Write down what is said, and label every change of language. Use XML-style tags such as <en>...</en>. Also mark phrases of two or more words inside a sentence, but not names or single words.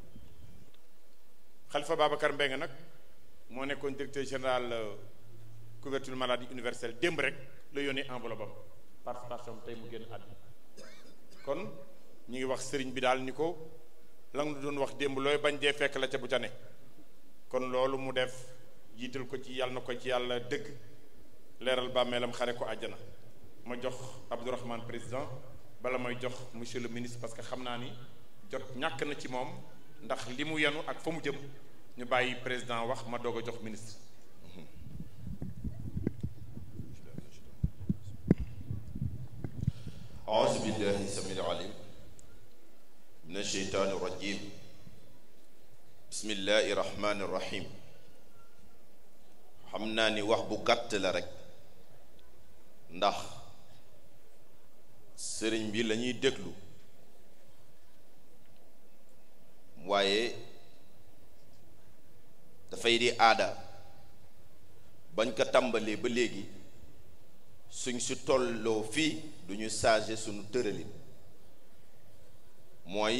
<wo>Khalifa Babacar Mbengue nag moo nekkoon</wo> <fr>directeur général couverture maladie universelle</fr> <wo>démb rek la yónnee enveloppe am participation tey mu génn àdduna kon ñu ngi wax sëriñ bi daal ni ko la nga doon wax démb looy bañ dee fekk la ca bu ca ne kon loolu mu def jiital ko ci yàlla na ko ci yàlla dëgg leeral bàmmeelam xare ko àjjana. ma jox Abdourahmane président bala may jox</wo> <fr>monsieur le ministre parce que</fr> <wo>xam naa ni jot ñàkk na ci moom ndax li mu yenu ak fa mu jëm ñu bàyyi président wax ma doog a jox ministre.</wo> <ar>أعوذ بالله السميع العليم من الشيطان الرجيم بسم الله الرحمن الرحيم</ar> <wo>xam naa ni wax bu gàtt la rek ndax sëriñ bi la ñuy déglu waaye dafay di aada bañ ko tàmbalee ba léegi suñ si tolloo fii du ñu changer suñu tëralin mooy</wo>